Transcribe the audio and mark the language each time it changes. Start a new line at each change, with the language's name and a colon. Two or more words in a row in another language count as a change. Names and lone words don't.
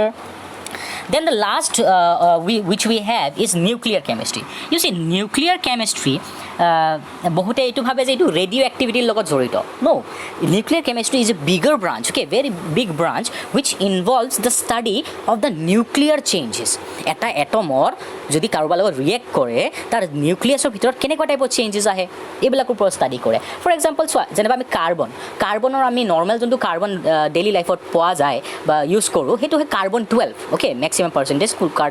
English: Then the last which we have is nuclear chemistry. You see, nuclear chemistry
Assamese: বহুতে এইটো ভাবে যে এইটো ৰেডিঅ' এক্টিভিটিৰ লগত জড়িত নো
English: nuclear chemistry is a bigger branch okay very big branch which involves the study of the nuclear changes
Assamese: এটা এটমৰ যদি কাৰোবাৰ লগত ৰিয়েক্ট কৰে তাৰ নিউক্লিয়াছৰ ভিতৰত কেনেকুৱা টাইপৰ চেঞ্জেছ আহে এইবিলাকৰ ওপৰত ষ্টাডি কৰে
English: for example
Assamese: চোৱা যেনিবা আমি কাৰ্বনৰ আমি নৰ্মেল যোনটো কাৰ্বন
English: daily lifeত
Assamese: পোৱা যায় বা ইউজ কৰোঁ সেইটো হয় কাৰ্বন 12 অ'কে
English: maximum percentage
Assamese: কাৰ